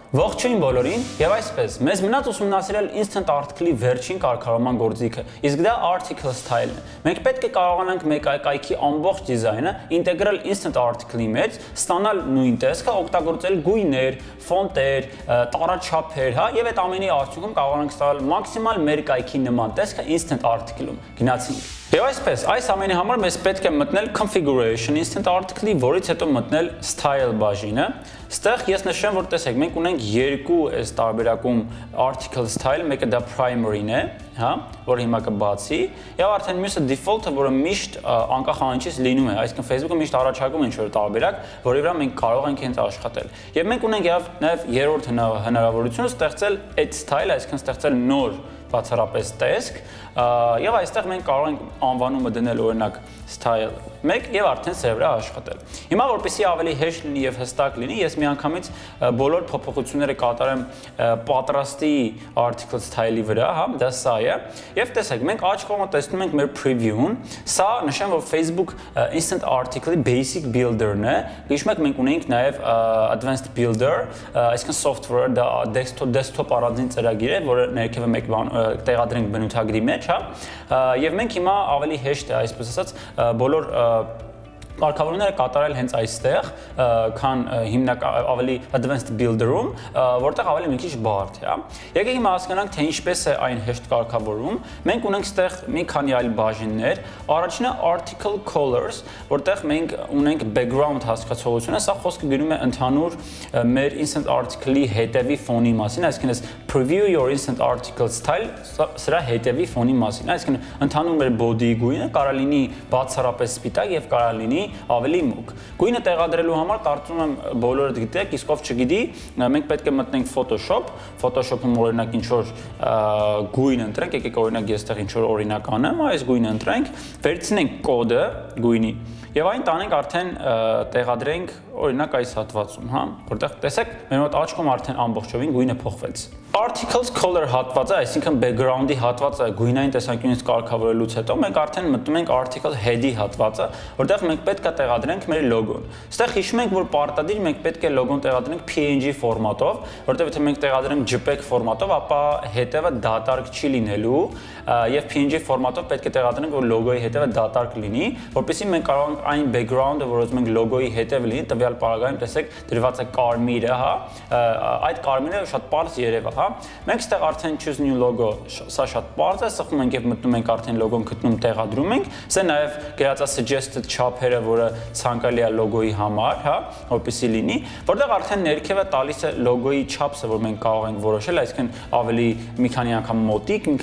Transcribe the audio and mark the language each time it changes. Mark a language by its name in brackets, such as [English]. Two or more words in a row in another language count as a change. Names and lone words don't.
[Armenian] Ողջույն բոլորին, եւ այսպես, մեզ մնաց ուսումնասիրել [English] instant article-ի [Armenian] վերջին կարգավորման գործիքը, իսկ դա [English] article style-ն [Armenian] է։ Մենք պետք է կարողանանք մեկ կայքի ամբողջ դիզայնը ինտեգրել [English] instant article-ի [Armenian] մեջ, ստանալ նույն տեսքը, օգտագործել գույներ, ֆոնտեր, տառաչափեր, հա, եւ այդ ամենի արդյունքում կարողանանք ստանալ մաքսիմալ մեր կայքի նման տեսքը [English] instant article-ում։ [Armenian] Գնացինք։ Եվ այսպես, այս ամենի համար մեզ պետք է մտնել [English] configuration instant article-ի, [Armenian] որից հետո մտնել style բաժինը։ Ստեղ ես նշեմ, որ տեսեք, մենք ունենք երկու այս տարբերակում [English] article style, [Armenian] մեկը դա primary-ն է, հա, որը հիմա կբացի, եւ արդեն մյուսը default-ը, որը միշտ անկախ անիչից լինում է, այսինքն Facebook-ը միշտ առաջարկում է ինչ-որ տարբերակ, որի վրա մենք կարող ենք հենց աշխատել։ Եվ մենք ունենք նաեւ երրորդ հնարավորությունը ստեղծել այդ style, այսինքն ստեղծել նոր բացառապես տեսք, եւ այստեղ մենք կարող ենք անվանումը դնել օրինակ style 1 եւ արդեն սրա վրա աշխատել։ Հիմա որպեսզի ավելի հեշտ լինի եւ հստակ լինի, ես միանգամից բոլոր փոփոխությունները կատարեմ պատրաստի [English] article style-ի [Armenian] վրա, հա, դա սա է։ Եվ տեսեք, մենք աջ կողմը տեսնում ենք մեր preview-ն, սա նշեմ, որ Facebook instant [English] article-ի basic builder-ն [Armenian] է։ Հիշում եք, մենք ունենք նաեւ [English] advanced builder, [Armenian] այսինքն software, դա desktop առանձին ծրագիր է, որը ներքևը մեկ բան տեղադրենք բնութագրի մեջ, հա։ Եվ մենք հիմա ավելի հեշտ է, այսպես ասած, բոլոր կարգավորումները կատարել հենց այստեղ, քան հիմնական ավելի [English] advanced builder-ում, [Armenian] որտեղ ավելի մի քիչ բարդ է, հա։ Եկեք հիմա հասկանանք, թե ինչպես է այն հեշտ կարգավորում։ Մենք ունենք այստեղ մի քանի այլ բաժիններ։ Առաջինը [English] article colors, [Armenian] որտեղ մենք ունենք background հասկացողությունը, սա խոսքը գնում է ընդհանուր մեր [English] instant article-ի [Armenian] հետևի ֆոնի մասին, այսինքն այս [English] preview your instant article style [Armenian] սրա հետևի ֆոնի մասին, այսինքն ընդհանուր մեր body-ի գույնը կարող լինի բացառապես սպիտակ եւ կարող լինի ավելի մուգ։ Գույնը տեղադրելու համար կարծում եմ բոլորը գիտեք, իսկ ով չգիտի, մենք պետք է մտնենք Photoshop, Photoshop-ում օրինակ ինչ որ գույն ընտրենք, եկեք օրինակ ես այդտեղ ինչ որ օրինակ անեմ, այս գույնը ընտրենք, վերցնենք կոդը գույնի եւ այն տանենք արդեն տեղադրենք օրինակ այս հատվածում, հա, որտեղ տեսեք, մեր մոտ աջ կողմ արդեն ամբողջովին գույնը փոխվեց։ [English] Articles color [Armenian] հատվածը, այսինքն background-ի հատվածը գույնային տեսանկյունից կարգավորելուց հետո մենք արդեն մտնում ենք [English] article head-ի [Armenian] հատվածը, որտեղ մենք պետք է տեղադրենք մեր լոգոն։ Այստեղ հիշում ենք, որ պարտադիր մենք պետք է լոգոն տեղադրենք PNG ֆորմատով, որտեղ եթե մենք տեղադրենք JPEG ֆորմատով, ապա հետևը դատարկ չի լինելու, եւ PNG ֆորմատով պետք է տեղադրենք, որ լոգոյի հետևը դատարկ լինի, որպեսզի մենք կարող ենք այն background-ը, որ ուզում ենք լոգոյի հետևը լինի, տվյալ պարագայում տեսեք դրված է կարմիրը, հա, այդ կարմիրը շատ པարզ երևա, հա։ Մենք այստեղ արդեն [English] choose new logo, [Armenian] սա շատ པարզ է, սխում ենք եւ մտնում ենք արդեն լոգոն գտնում տեղադրում ենք, սա նաեւ գրած է suggested չափերը, որը ցանկալի է լոգոյի համար, հա, որպեսզի լինի, որտեղ արդեն ներքևը տալիս է լոգոյի չափսը, որ մենք կարող ենք որոշել, այսինքն ավելի մի քանի անգամ մոտիկ, մի